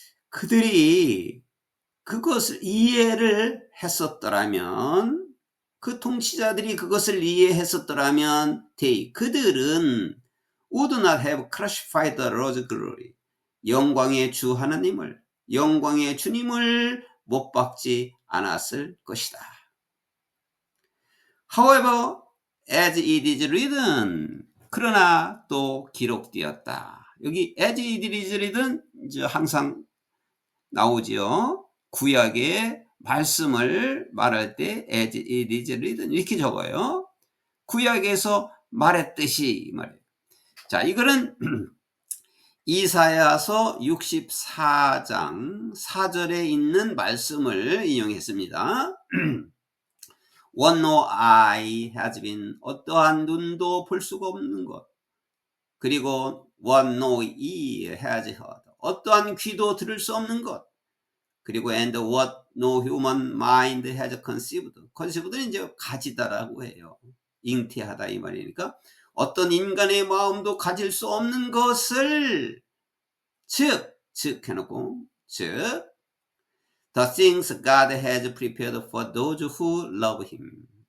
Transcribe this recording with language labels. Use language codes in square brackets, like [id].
[ko] 그들이 그것을 이해를 했었더라면, 그 통치자들이 그것을 이해했었더라면 그들은 [en] would not have crucified the Lord's glory, [ko] 영광의 주 하나님을, 영광의 주님을 못 박지 않았을 것이다. [en] However, as it is written, [ko] 그러나 또 기록되었다. 여기 [en] as it is written [ko] 이제 항상 나오지요. 구약의 말씀을 말할 때 [en] as it is written [ko] 이렇게 적어요. 구약에서 말했듯이 말이에요. 자, 이거는 이사야서 64장 4절에 있는 말씀을 인용했습니다. [en] What no eye has been, [ko] 어떠한 눈도 볼 수가 없는 것. 그리고 [en] what no ear has heard, [ko] 어떠한 귀도 들을 수 없는 것. [en] 그리고 and what no human mind has conceived. [ko] conceived는 이제 가지다라고 해요. 잉태하다 이 말이니까 어떤 인간의 마음도 가질 수 없는 것을 즉 해놓고 즉 [en] the things God has prepared for those who love him.